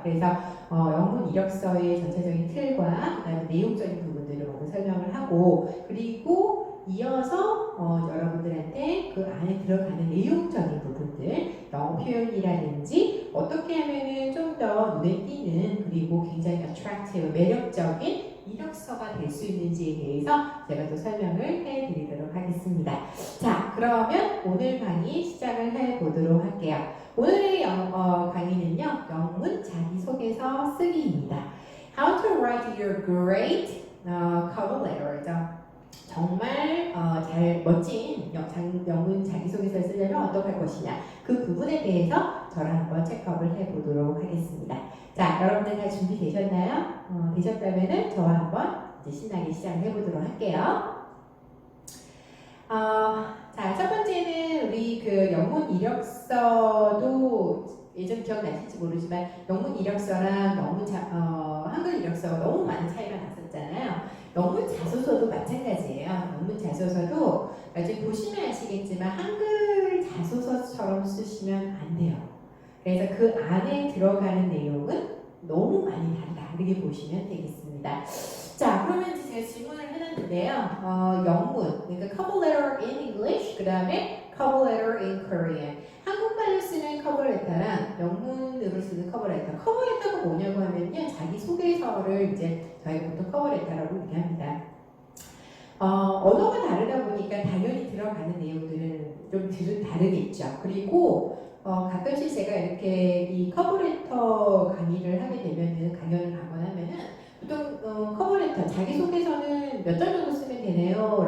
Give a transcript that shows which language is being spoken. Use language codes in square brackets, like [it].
[ko] 그래서 영문 이력서의 전체적인 틀과 그다음에 내용적인 부분들을 먼저 설명을 하고, 그리고 이어서 여러분들한테 그 안에 들어가는 내용적인 부분들, 영어 표현이라든지 어떻게 하면은 좀 더 눈에 띄는 그리고 굉장히 attractive, 매력적인 이력서가 될 수 있는지에 대해서 제가 또 설명을 해드리도록 하겠습니다. 자, 그러면 오늘 강의 시작을 해보도록 할게요. 오늘의 강의는요, 영문 자기소개서 쓰기입니다. [en] How to write your great cover letter죠. [ko] 정말 멋진 영문 자기소개서를 쓰려면 어떻게 할 것이냐, 그 부분에 대해서 저랑 한번 체크업을 해보도록 하겠습니다. 자, 여러분들 다 준비되셨나요? 되셨다면은 저와 한번 이제 신나게 시작을 해보도록 할게요. 자, 첫 번째는 우리 그 영문 이력서도 예전 기억나실지 모르지만 영문 이력서랑 한글 이력서가 너무 많은 차이가 났었잖아요. 영문 자소서도 마찬가지예요. 영문 자소서도 나중에 보시면 아시겠지만 한글 자소서처럼 쓰시면 안 돼요. 그래서 그 안에 들어가는 내용은 너무 많이 다르게 보시면 되겠습니다. 자, 그러면 이제 제가 질문을 해놨는데요. 영문, 그러니까 [en] cover letter in English, [ko] 그 다음에 [en] cover letter in Korean. [ko] 한국말로 쓰는 cover letter랑 영문으로 쓰는 cover letter. cover letter가 뭐냐고 하면요, 자기 소개서를 이제 저희가 보통 cover letter라고 얘기합니다. 언어가 다르다 보니까 당연히 들어가는 내용들은 좀 다르겠죠. 그리고 가끔씩 제가 이렇게 이 커버레터 강의를 하게 되면은, 강연을 가거나 하면은 보통 커버레터, 자기소개서는 몇 장 정도 쓰면 되네요?